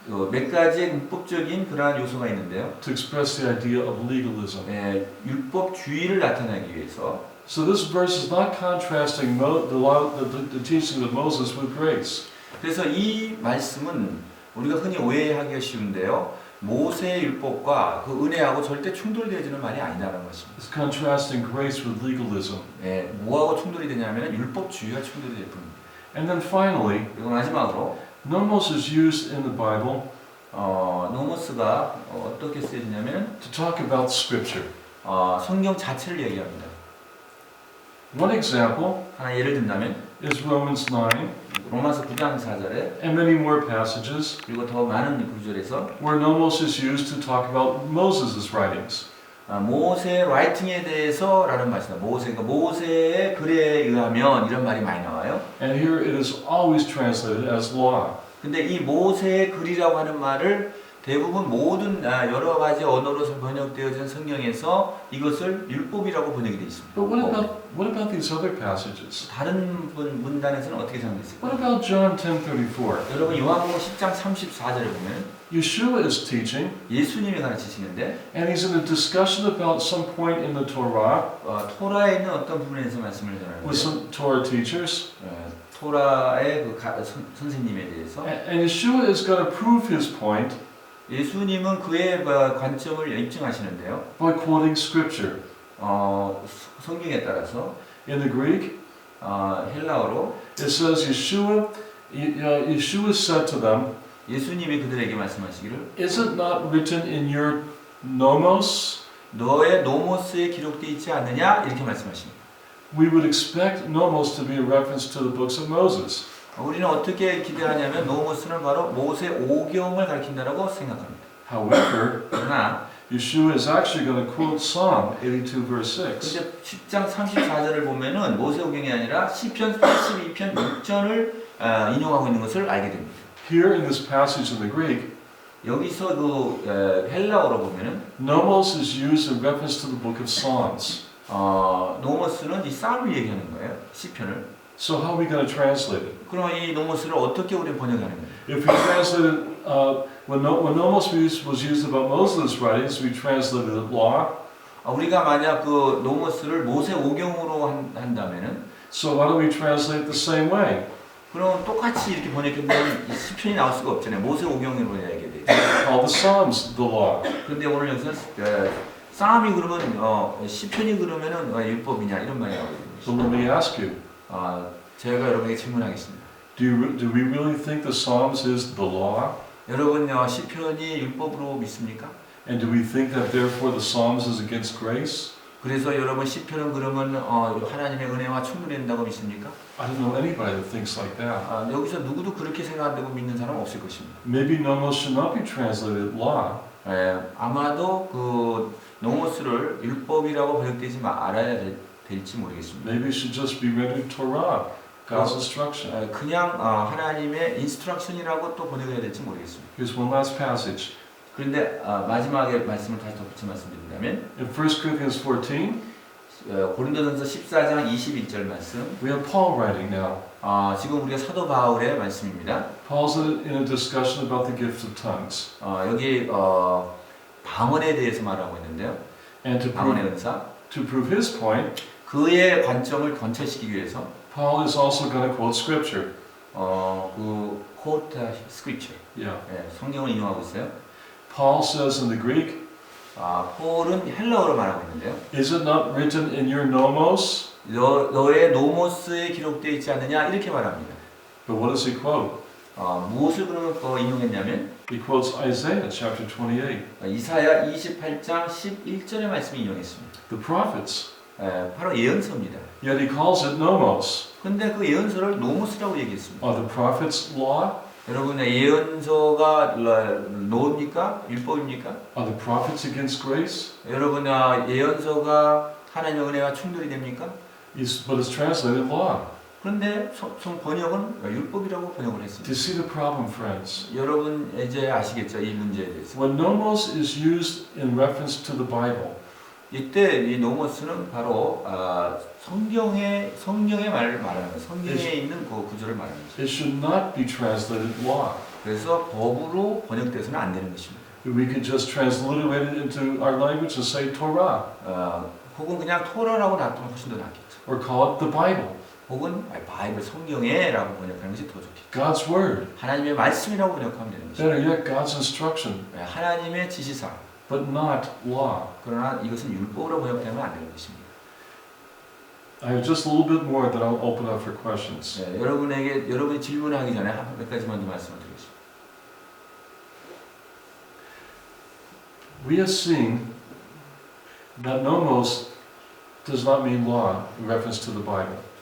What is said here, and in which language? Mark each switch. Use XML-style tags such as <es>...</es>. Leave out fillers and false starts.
<ko>몇 가지의 문법적인 그러한 요소가 있는데요.</ko> <en>To express the idea of legalism.</en> <ko>율법주의를 나타내기 위해서.</ko> <en>So this verse is not contrasting the teaching of Moses with grace.</en> <ko>그래서 이 말씀은 우리가 흔히 오해하기가 쉬운데요. 모세의 율법과 그 은혜하고 절대 충돌되어지는 말이 아니라는 것입니다.</ko> <en>It's contrasting grace with legalism.</en> <ko>뭐하고 충돌이 되냐면 율법주의와 충돌이 될 뿐입니다.</ko> <en>And then finally,</en> <ko>그리고 마지막으로</ko> <en>nomos is used in the Bible</en> <ko>노모스가 어떻게 쓰여지냐면</ko> <en>to talk about Scripture.</en> <ko>성경 자체를 얘기합니다.</ko> <en>One example</en> <ko>하나 예를 든다면</ko> <en>is Romans 9</en> <ko>로마서 9장 4절에</ko> <en>and many more passages</en> <ko>그리고 더 많은 구절에서</ko> <en>where nomos is used to talk about Moses' writings.</en> <ko>모세 라이팅에 대해서라는 말이다. 모세의 글에 의하면 이런 말이 많이 나와요.</ko> <en>And here it is always translated as law.</en> <ko>근데 이 모세의 글이라고 하는 말을 대부분 모든 여러 가지 언어로 번역되어진 성경에서 이것을 율법이라고 번역이 되어 있습니다.</ko> <en>But what about these other passages?</en> <ko>다른 문단에서는 어떻게 생각했을까요?</ko> <en>What about John 10:34?</en> <ko>여러분 요한복음 10장 34절에 보면</ko> <en>Yeshua is teaching,</en> <ko>예수님이 가르치시는데</ko> <en>and he's in a discussion about some point in the Torah</en> <ko>토라에 있는 어떤 부분에서 말씀을</ko> <en>with</en> <ko>전하는데</ko> <en>some Torah teachers.</en> <ko>토라의 그 선생님에 대해서</ko> <en>And Yeshua is going to prove his point</en> <ko>예수님은 그의 관점을 입증하시는데요.</ko> <en>by quoting scripture.</en> <ko>성경에 따라서</ko> <en>In the Greek,</en> <ko>헬라어로</ko> <en>it says Yeshua said to them,</en> <ko>예수님이 그들에게 말씀하시기를</ko> <en>"Is it not written in your nomos?"</en> <ko>너의 노모스에 기록되어 있지 않느냐 이렇게 말씀하십니다.</ko> <en>We would expect nomos to be a reference to the books of Moses.</en> <ko>우리는 어떻게 기대하냐면 노모스는 바로 모세 오경을 가리킨다라고 생각합니다.</ko> <en>However,</en> <ko>그러나</ko> <en>Yeshua is actually going to quote Psalm 82 verse 6.</en> <ko>근데 10장 34절을 보면은 모세 오경이 아니라 시편 82편 6절을 인용하고 있는 것을 알게 됩니다.</ko> <en>Here in this passage in the Greek,</en> <ko>여기서 그 헬라어로 보면은</ko> <en>nomos is used in reference to the book of Psalms.</en> <ko>노모스는 이 쌀을 얘기하는 거예요. 시편을.</ko> <en>So how are we going to translate it?</en> <ko>그럼 이 노모스를 어떻게 우리는 번역하는 거예요?</ko> <en>If we translated, when nomos was used about Moses' writings, we translated it law.</en> <ko>우리가 만약 그 노모스를 모세 오경으로 한다면은</ko> <en>So why don't we translate the same way?</en> <ko>그럼 똑같이 이렇게 번역했다면 이 시편이 나올 수가 없잖아요. 모세 오경으로 해야게 돼.</ko> <en>Call the Psalms the law.</en> <ko>그런데 오늘 여기서 싸움이 그러면 시편이 그러면은 율법이냐 이런 말이 나오거든요.</ko> <en>So let me ask you,</en> <ko>제가 여러분에게 질문하겠습니다.</ko> <en>do we really think the Psalms is the law?</en> <ko>여러분 시편이 율법으로 믿습니까?</ko> <en>And do we think that therefore the Psalms is against grace?</en> <ko>그래서 여러분 시편은 그러면 하나님의 은혜와 충돌된다고 믿습니까?</ko> <en>I don't know anybody that thinks like that.</en> <ko>여기서 누구도 그렇게 생각한다고 믿는 사람 없을 것입니다.</ko> <en>Maybe nomos should not be translated law.</en> <ko>아마도 그 노모스를 율법이라고 번역되지 말아야 될지 모르겠습니다.</ko> <en>Maybe it should just be rendered Torah, God's instruction.</en> <ko>그냥 하나님의 인스트럭션이라고 또 번역해야 될지 모르겠습니다.</ko> <en>Here's one last passage.</en> <ko>그런데 마지막에 말씀을 다시 덧붙여 말씀드린다면</ko> <en>In 1 Corinthians 14,</en> <ko>고린도전서 14장 21절 말씀.</ko> <en>we have Paul writing now.</en> <ko>지금 우리가 사도 바울의 말씀입니다.</ko> <en>Paul's in a discussion about the gift of tongues.</en> <ko>여기 방언에 대해서 말하고 있는데요.</ko> <en>And</en> <ko>방언의 은사.</ko> <en>to prove his point,</en> <ko>그의 관점을 관철시키기 위해서</ko> <en>Paul is also going to quote scripture. 그 quote scripture. Yeah.</en> <ko>성경을 인용하고 있어요.</ko> <en>Paul says in the Greek,</en> <ko>폴은 헬라어로 말하고 있는데요.</ko> <en>is it not written in your nomos?</en> <ko>너의 노모스에 기록되어 있지 않느냐 이렇게 말합니다.</ko> <en>But what does he quote?</en> <ko>무엇을 그러면 인용했냐면</ko> <en>He quotes Isaiah chapter 28.</en> <ko>이사야 28장 11절의 말씀을 인용했습니다.</ko> <en>The prophets.</en> <ko>바로 예언서입니다.</ko> <en>Yet he calls it nomos.</en> <ko>근데 그 예언서를 노모스라고 얘기했습니다.</ko> <en>Are the prophets law?</en> <ko>여러분 예언서가 노입니까? 율법입니까?</ko> <en>Are the prophets against grace?</en> <ko>여러분 예언서가 하나님의 은혜와 충돌이 됩니까?</ko> <en>But it's translated law.</en> <ko>그런데 번역은 율법이라고 번역을</ko> <en>Do</en> <ko>했습니다.</ko> <en>you see the problem, friends?</en> <ko>여러분 이제 아시겠죠? 이 문제에 대해서.</ko> <en>When nomos is used in reference to the Bible,</en> <ko>이때 이 노모스는 바로 성경의 말을 말하는 거예요. 성경에 있는 그 구조를 말하는 거죠.</ko> <en>it should not be translated law.</en> <ko>그래서 법으로 번역돼서는 안 되는 것입니다.</ko> <en>We could just transliterate it into our language and say Torah,</en> <ko>혹은 그냥 토라라고 놔두면 훨씬 더 낫겠죠.</ko> <en>or call it the Bible,</en> <ko>혹은 바이블 성경에라고 번역하는 것이 더 좋겠죠.</ko> <en>God's word.</en> <ko>하나님의 말씀이라고 번역하면 되는 것입니다.</ko> <en>Better yet, God's instruction,</en> <ko>하나님의 지시사.</ko> <en>but not law.</en> <ko>그러나 이것은 율법으로 번역되면 안 되는 것입니다.</ko> <en>I have just a little bit more that I'll open up for questions.</en> <ko>여러분이 질문하기 전에 몇 가지만 더 말씀을 드리겠습니다.</ko> <en>We have seen that nomos does not mean law in reference to the Bible.</en>